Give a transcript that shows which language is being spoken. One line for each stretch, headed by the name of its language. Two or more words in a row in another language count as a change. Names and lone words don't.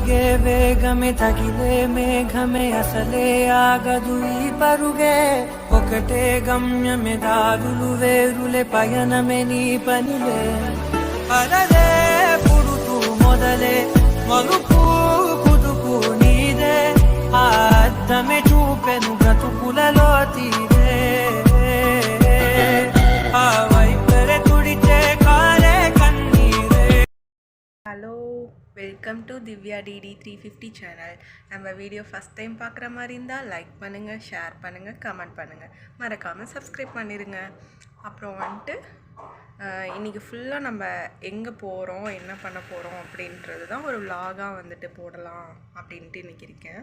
Telugu: వేగమే తగిలే మేఘమే అసలే ఆగదు ఈ పరుగే ఒకటే గమ్యమే దారులు వేరులే పయనమే నీ పనిలే అలలే పుడుతూ మొదలే మలుపు కుదుపు నీదే ఆ అద్దమే చూపెను బ్రతుకులలో తీరే ఆ వైపరే తుడిచే కాలే కన్నీరే.
Tamil: ஹலோ,
English: welcome to
Tamil: திவ்யா டிடி 350 சேனல். நம்ம வீடியோ
English: first time
Tamil: பார்க்குற மாதிரி இருந்தால் லைக் பண்ணுங்கள், ஷேர் பண்ணுங்கள், கமெண்ட் பண்ணுங்கள், மறக்காமல் சப்ஸ்கிரைப் பண்ணிடுங்க. அப்புறம் வந்துட்டு இன்றைக்கி ஃபுல்லாக நம்ம எங்கே போகிறோம், என்ன பண்ண போகிறோம் அப்படின்றது தான் ஒரு vlog-ஆக வந்துட்டு போடலாம் அப்படின்ட்டு இன்றைக்கி இருக்கேன்.